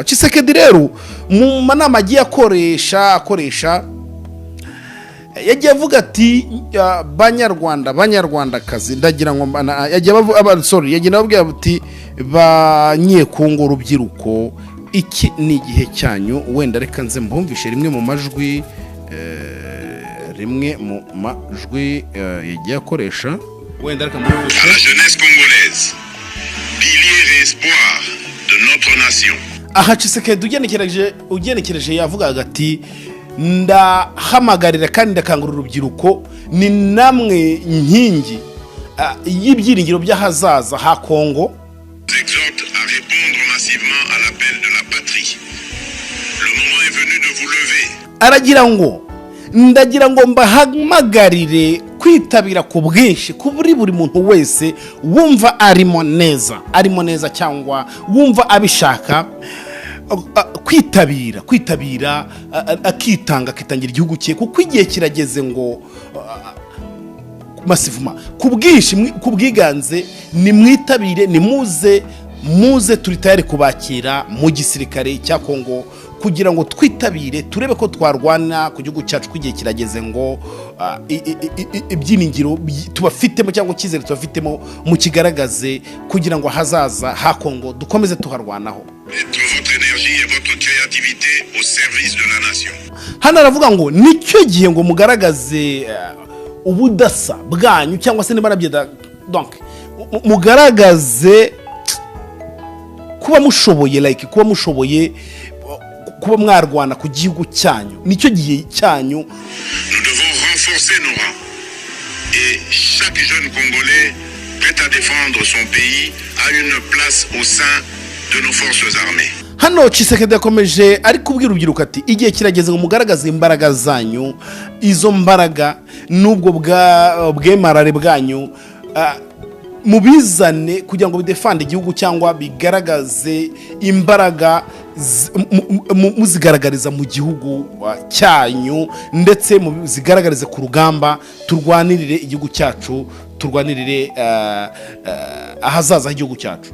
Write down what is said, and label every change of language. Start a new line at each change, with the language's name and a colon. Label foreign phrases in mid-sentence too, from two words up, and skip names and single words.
Kinyarwanda: Tshisekedi rero mu manama agiye akoresha yagiye avuga ati banyarwandakazi ndagira ngo yagiye avuga ati banyekongo urubyiruko iki ni igihe cyanyu wenda reka nze mbumvishe rimwe mu majwi yagiye akoresha wenda reka mbumvishe.
French: La jeunesse congolaise, pilier et espoir de notre nation.
Kinyarwanda: Aha Tshisekedi ugenekereje yavugaga ati ndahamagarira kandi ndakangurira urubyiruko ni namwe nkingi y'ibyiringiro by'ahazaza ha Kongo.
French: Exhorte à répondre massivement à l'appel de la patrie. Le moment est venu de vous lever.
Kinyarwanda: ndagira ngo mbahamagarire kwitabira ku bwinshi kuri buri muntu wese wumva arimo neza cyangwa wumva abishaka kwitabira akitangira igihugu cye kuko igihe kirageze ngo masivuma ku bwinshi ku bwiganze ni mwitabire ni muze turi tayari kubakira mu gisirikare cya Kongo kugira ngo twitabire turebe ko twarwana ku gihugu cyacu kwigihe kirageze ngo ibyiningiro tubafitemo cyangwa cyizere tubafitemo mu kigaragaze kugira ngo hazaza ha Kongo dukomeze tuharwanaho.
French: Votre énergie et votre créativité au service de la nation.
Kinyarwanda: Hano aravuga ngo nicyo gihe ngo mugaragaze ubudasa bwanyu cyangwa se nibarabye donc mugaragaze kuba mushoboye kuba mwarwana ku gihugu cyanyu nicyo gihe cyanyu.
French: Nous devons renforcer nos rangs et chaque jeune Congolais prêt à défendre son pays a une place au sein de nos forces armées.
Kinyarwanda: Hano Tshisekedi yakomeje ari kubwira urubyiruko ati igihe kirageze ngo mugaragaze imbaraga zanyu izo mbaraga nubwo bwemarare bwanyu mubizane kugira ngo bidefande igihugu cyangwa bigaragaze imbaraga muzigaragariza mu gihugu cyanyu ndetse muzigaragarize ku rugamba turwanirire igihugu cyacu turwanirire ahazaza h'igihugu cyacu.